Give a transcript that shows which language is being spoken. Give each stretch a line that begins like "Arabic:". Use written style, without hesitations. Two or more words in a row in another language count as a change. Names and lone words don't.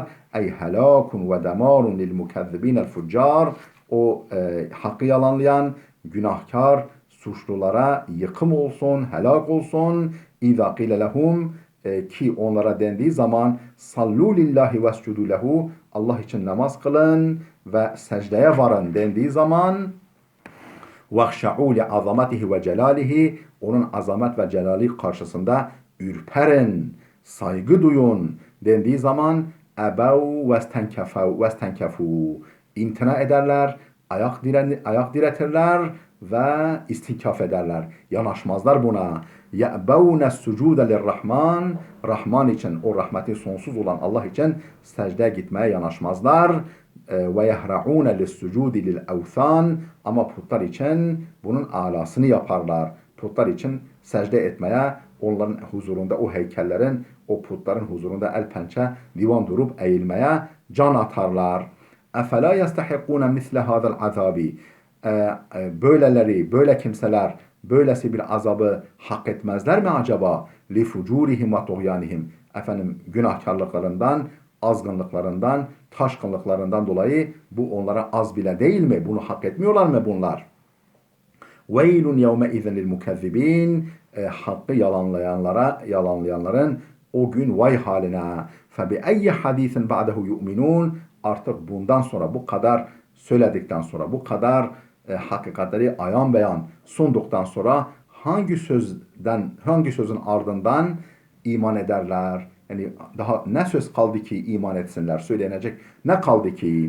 Arabic: أي هلاك ودمار للمكذبين الفجار,
Turkish: o hakkı yalanlayan, günahkar, suçlulara yıkım olsun, helak olsun.
Arabic: إذا قيل لهم,
Turkish: ki onlara dendiği zaman
Arabic: صلوا لله واسجدوا له,
Turkish: Allah için namaz kılın ve secdeye varın dendiği zaman
Arabic: وَخْشَعُوا لِعَظَمَتِهِ وَجَلَالِهِ,
Turkish: onun azamet ve celali karşısında ürperin, saygı duyun dendiği zaman
Arabic: اَبَوْ وَاسْتَنْكَفُوا,
Turkish: imtina ederler, ayak diretirler ve istinkaf ederler. Yanaşmazlar buna.
Arabic: يَأْبَوْنَ السُّجُودَ لِلرَّحْمَانِ,
Turkish: Rahman için, o rahmeti sonsuz olan Allah için secdeye gitmeye yanaşmazlar.
Arabic: وَيَهْرَعُونَ لِلسُّجُودِ لِلْاَوْثَانِ,
Turkish: ama putlar için bunun alasını yaparlar. Putlar için secde etmeye, onların huzurunda, o heykellerin, o putların huzurunda el pençe divan durup eğilmeye can atarlar.
Arabic: اَفَلَا يَسْتَحِقُّونَ مِثْلَ هَذَا الْعَذَابِ,
Turkish: böyleleri, böyle kimseler böylesi bir azabı hak etmezler mi acaba?
Arabic: لِفُجُورِهِمْ وَطُغْيَانِهِمْ,
Turkish: efendim günahkarlıklarından, azgınlıklarından, taşkınlıklarından dolayı bu onlara az bile değil mi? Bunu hak etmiyorlar mı bunlar?
Arabic: وَيْلٌ يَوْمَئِذٍ لِلْمُكَذِّبِينَ,
Turkish: hakkı yalanlayanların o gün vay haline.
Arabic: فَبِأَيِّ حَدِيثٍ بَعْدَهُ يُؤْمِنُونَ,
Turkish: artık bundan sonra, bu kadar söyledikten sonra, bu kadar hakikatleri ayan beyan sunduktan sonra hangi sözün ardından iman ederler? Yani daha ne söz kaldı ki iman etsinler? Söylenecek ne kaldı ki?